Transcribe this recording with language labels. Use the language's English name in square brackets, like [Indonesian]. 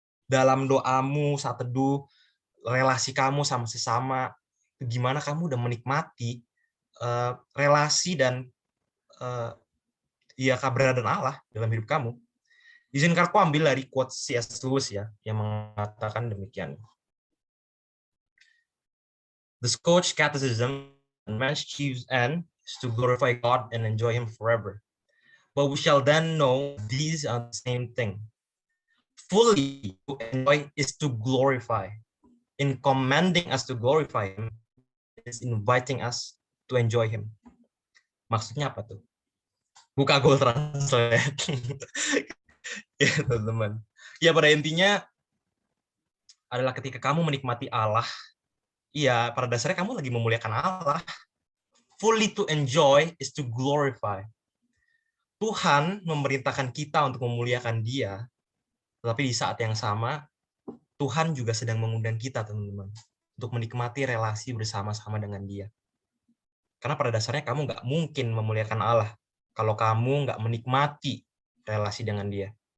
[Indonesian] Dalam doamu saat teduh, relasi kamu sama sesama, gimana kamu udah menikmati relasi dan ya keberadaan Allah dalam hidup kamu. Izinkan aku ambil dari quote C.S. Lewis ya, yang mengatakan demikian. [English] The Scotch Catechism, man's chief end is to glorify God and enjoy Him forever. But we shall then know these are the same thing. Fully to enjoy is to glorify. In commanding us to glorify Him is inviting us to enjoy Him. [Indonesian] Maksudnya apa tuh? Buka Google Translate. Ya, teman-teman. Ya, pada intinya adalah ketika kamu menikmati Allah, iya, pada dasarnya kamu lagi memuliakan Allah. [English] Fully to enjoy is to glorify. [Indonesian] Tuhan memerintahkan kita untuk memuliakan Dia, tetapi di saat yang sama, Tuhan juga sedang mengundang kita, teman-teman, untuk menikmati relasi bersama-sama dengan Dia. Karena pada dasarnya kamu nggak mungkin memuliakan Allah kalau kamu nggak menikmati relasi dengan Dia.